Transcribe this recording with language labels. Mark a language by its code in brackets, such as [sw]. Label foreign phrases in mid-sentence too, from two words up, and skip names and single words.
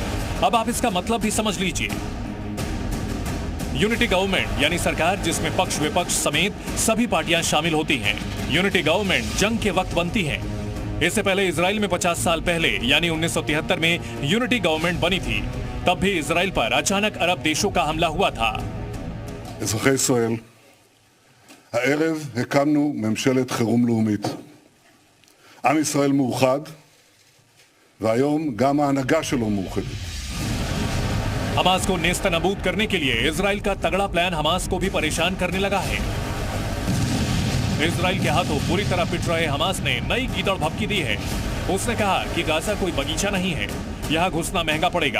[hi] अब आप इसका मतलब भी समझ लीजिए। [en] unity government [hi] यानी सरकार जिसमें पक्ष विपक्ष समेत सभी पार्टियां शामिल होती हैं। [en] unity government [hi] जंग के वक्त बनती है। इससे पहले इजराइल में 50 साल पहले यानी 1973 में [en] unity government [hi] बनी थी। तब भी इजराइल पर अचानक अरब देशों का हमला हुआ था। [he] אזרחי ישראל, הערב הקמנו ממשלת חירום לאומית. עם ישראל מאוחד, והיום גם ההנהגה שלו מאוחדת. [hi] हमास को नेस्तनाबूद करने के लिए इजराइल का तगड़ा प्लान हमास को भी परेशान करने लगा है। इजराइल के हाथों बुरी तरह पिट रहे हमास ने नई कीचड़ भभकी दी है। उसने कहा कि गाजा कोई बगीचा नहीं है, यहाँ घुसना महंगा पड़ेगा।